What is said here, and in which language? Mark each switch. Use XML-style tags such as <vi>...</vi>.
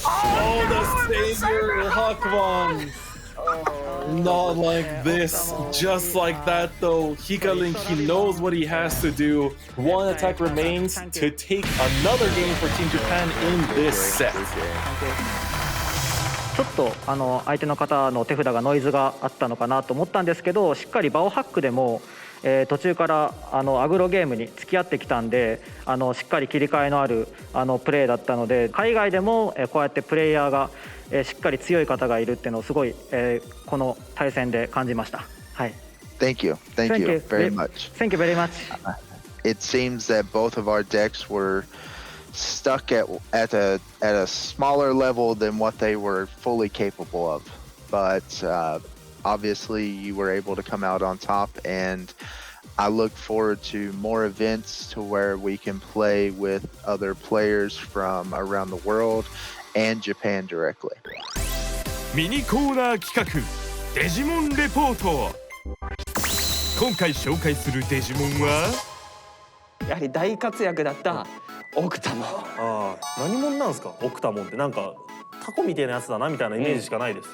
<en>Oh, the savior, Hakmon! Not like this, just like that though. Hikalink, he knows what he has to do. 1 attack remains to take another game for Team Japan in this set.</en> <ja>ちょっと相手の方の手札がノイズがあったのかなと思ったんですけど、しっかりバオハックでも途中からアグロゲームに付き合ってきたんで、しっかり切り替えのあるプレーだったので、海外でもこうやってプレイヤーがしっかり強い方がいるっていうのをすごいこの対戦で感じました。はい。</ja> <en>Thank you very much. Thank you very much. It seems that both of our decks were stuck at a smaller level than what they were fully capable of, but obviously you were able to come out on top, and I look forward to more events to where we can play with other players from around the world and Japan directly.</en> <ja>ミニコーナー企画デジモンレポート。今回紹介するデジモンはやはり大活躍だったオクタモン。何者なんですかオクタモンって。なんかタコみたいなやつだなみたいなイメージしかないです。</ja>